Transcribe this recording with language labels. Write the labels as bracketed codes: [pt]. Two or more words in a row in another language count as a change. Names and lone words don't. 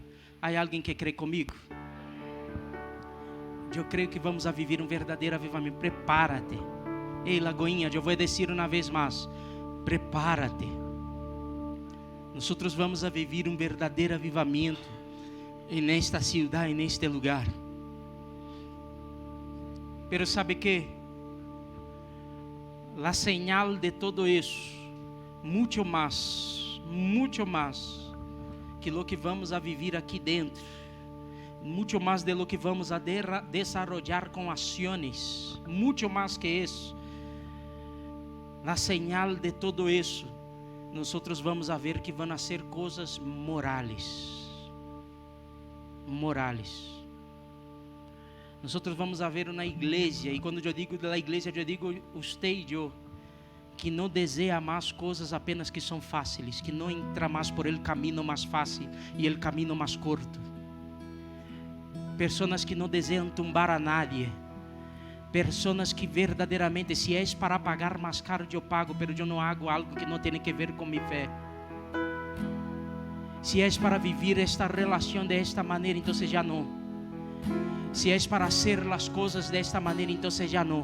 [pt] Há alguém que crê comigo? Eu creio que vamos a viver um verdadeiro avivamento. Prepara-te. Ei, Lagoinha, eu vou dizer uma vez mais. Prepara-te. Nós outros vamos a viver um verdadeiro avivamento nesta cidade, neste lugar. [es] Pero sabe que? La señal de todo [pt] isso, muito mais que [es] lo que [pt] vamos a viver aqui dentro, muito mais de [es] lo que vamos a desarrollar [pt] com ações, muito mais que isso. [es] La señal de todo [pt] isso, nós vamos a ver que vão a ser coisas morales. Nós vamos a ver uma igreja, e quando eu digo da igreja, eu digo você e eu, que não deseja mais coisas apenas que são fáceis, que não entra mais por el caminho mais fácil e el caminho mais curto. Pessoas que não desejam [es] tumbar a nadie, [pt] pessoas que verdadeiramente, se é para pagar mais caro, eu pago, mas eu não hago algo que não tem que ver com minha fé. Se é para viver esta relação desta maneira, então já não. Se é para hacer as coisas desta maneira, então já não.